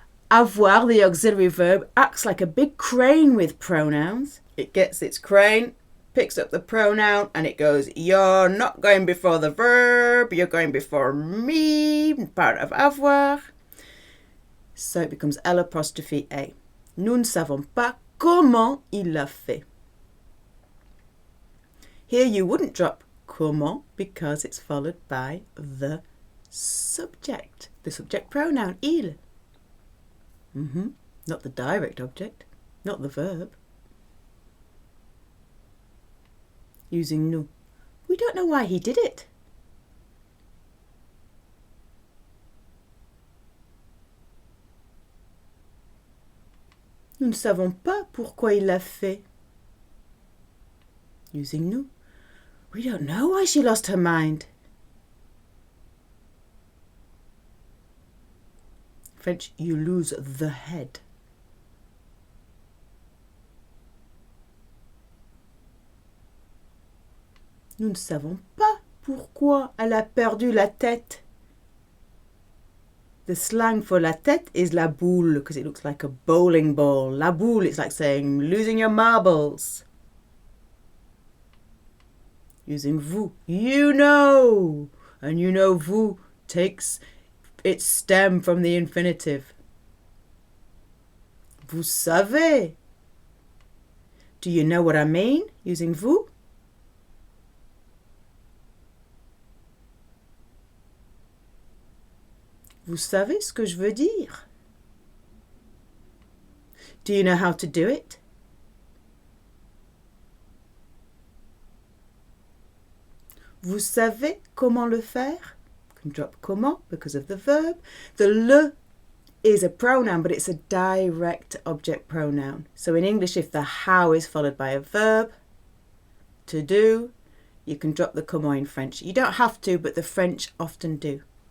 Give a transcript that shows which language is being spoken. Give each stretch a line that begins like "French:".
English: Avoir, the auxiliary verb, acts like a big crane with pronouns. It gets its crane, picks up the pronoun, and it goes, you're not going before the verb, you're going before me, part of avoir. So it becomes L apostrophe A.
French: Nous ne savons pas comment il l'a fait.
English: Here you wouldn't drop comment because it's followed by the subject pronoun, il. Not the direct object, not the verb. using nous. We don't know why he did it.
French: Nous ne savons pas pourquoi il l'a fait.
English: Using nous. We don't know why she lost her mind. French, you lose the head.
French: Nous ne savons pas pourquoi elle a perdu la tête.
English: The slang for la tête is la boule because it looks like a bowling ball. La boule, it's like saying losing your marbles. Using vous. You know. And you know vous takes its stem from the infinitive.
French: Vous savez.
English: Do you know what I mean? Using vous.
French: Vous savez ce que je veux dire?
English: Do you know how to do it?
French: Vous savez comment le faire?
English: You can drop comment because of the verb. The le is a pronoun, but it's a direct object pronoun. So in English, if the how is followed by a verb, to do, you can drop the comment in French. You don't have to, but the French often do.